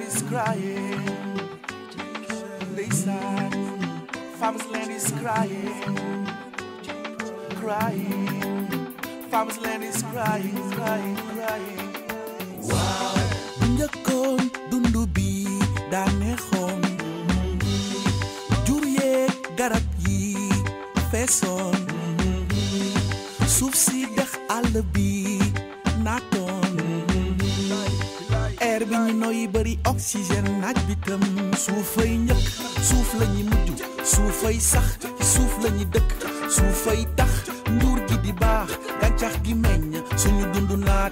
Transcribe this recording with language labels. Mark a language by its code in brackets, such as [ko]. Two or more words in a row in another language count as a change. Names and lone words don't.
[en] crying. Ndeysaan, Farmers Land is crying, crying. Farmers Land is crying, crying, crying. Wow. [wo] Bu njëkkoon dundu bi daa neexoon, jur yeeg garab yi feesoon, suuf si dex àll bi naatoon, air bi ñu noyyi bari oxygène, naaj bi tam suufay njëkk, suuf la ñuy mujj, suufay sax ci suuf la ñuy dëkk, suufay tax nduur gi di baax, gàncax gi meññ suñu dundu naat.